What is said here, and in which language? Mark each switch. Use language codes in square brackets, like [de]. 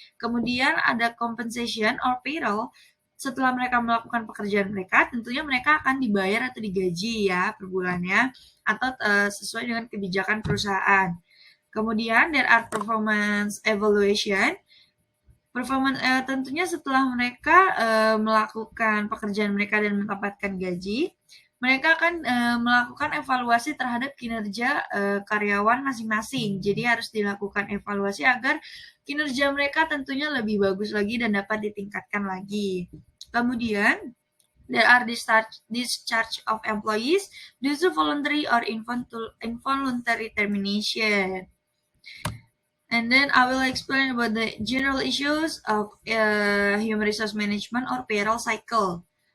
[id] Kemudian ada [en] compensation or payroll. [id] Setelah mereka melakukan pekerjaan mereka, tentunya mereka akan dibayar atau digaji ya per bulannya atau sesuai dengan kebijakan perusahaan. Kemudian [en] there are performance evaluation. [id] Tentunya setelah mereka melakukan pekerjaan mereka dan mendapatkan gaji, mereka akan melakukan evaluasi terhadap kinerja karyawan masing-masing. Jadi harus dilakukan evaluasi agar kinerja mereka tentunya lebih bagus lagi dan dapat ditingkatkan lagi. Kemudian [en] there are discharge of employees due to voluntary or involuntary termination. And then I will explain about the general issues of human resource management or payroll cycle.